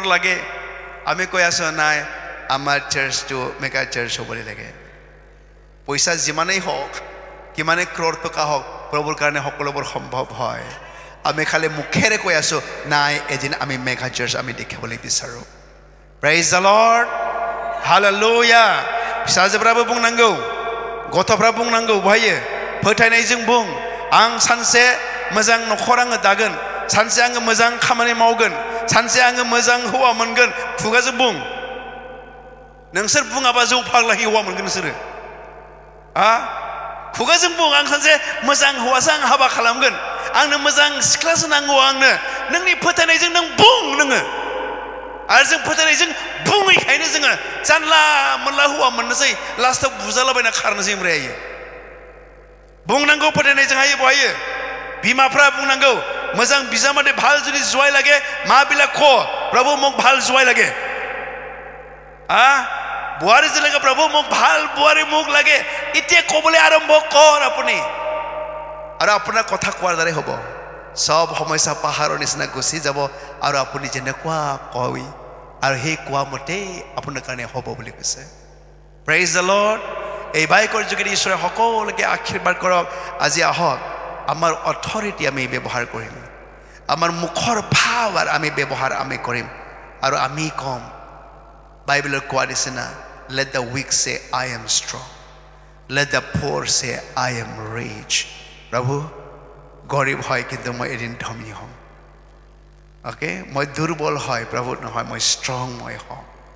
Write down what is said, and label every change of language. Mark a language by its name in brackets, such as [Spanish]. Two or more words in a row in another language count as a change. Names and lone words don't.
[Assamese] লাগে আমি কৈ আছোঁ নাই আমাৰ চাৰ্চটো মেগা চাৰ্চ হ'বলৈ লাগে পইচা যিমানেই হওক কিমানে ক্ৰ'ৰ টকা হওক প্ৰভুৰ কাৰণে সকলোবোৰ সম্ভৱ হয় আমি খালি মুখেৰে কৈ আছোঁ নাই এদিন আমি মেগা চাৰ্চ আমি দেখিবলৈ বিচাৰোঁ [English] praise the Lord [Bodo] हालेलुया फिसाजोफ्राबो बुंनांगौ गथ'फ्रा बुंनांगौ बहायो फोथायनायजों बुं आं सानसे मोजां न'खर आङो दागोन सानसे आङो मोजां खामानि मावगोन सानसे आङो मोजां हौवा मोनगोन खुगाजों बुं नोंसोर बुङाबा जौ फाग्लाहि हौवा मोनगोन नोंसोरो खुगाजों बुं आं सानसे मोजां हौवासो आं हाबा खालामगोन आंनो मोजां सिख्लासो नांगौ आंनो नोंनि फोथायनायजों नों बुं नोङो आरो जों फोथायनायजों बुङैखायनो जोङो जानला मोनला हौवा मोननोसै लास्टआव बुजालाबायना खारनोसै ओमफ्राय बुंनांगौ फोथायनायजों हायो बहायो बिमाफ्रा बुंनांगौ मोजां बिजामादै [Assamese] ভাল যদি জয় লাগে মা বিলাক ক প্ৰভু মোক ভাল জয় লাগে বোৱাৰী যে লাগে প্ৰভু মোক ভাল বোৱাৰী মোক লাগে এতিয়া ক'বলৈ আৰম্ভ কৰ আপুনি আৰু আপোনাৰ কথা কোৱাৰ দ্বাৰাই হ'ব সব সমস্যা পাহাৰৰ নিচিনা গুচি যাব আৰু আপুনি যেনেকুৱা কয় আৰু সেই কোৱা মতেই আপোনাৰ কাৰণে হ'ব বুলি কৈছে [English] praise the Lord [Assamese] এই বাইকৰ যোগেদি ঈশ্বৰে সকলোকে আশীৰ্বাদ কৰক আজি আহক আমাৰ অথৰিটি আমি ব্যৱহাৰ কৰিম আমাৰ মুখৰ ভাৱ আৰু আমি ব্যৱহাৰ আমি কৰিম আৰু আমি কম বাইবেলৰ কোৱা নিচিনা [English] let the weak say I am strong let the poor say I am rich [Assamese] প্ৰভু গৰীব হয় কিন্তু মই এদিন ধনী হ'ম অ'কে মই দুৰ্বল হয় প্ৰভু নহয় মই ষ্ট্ৰং মই হ'ম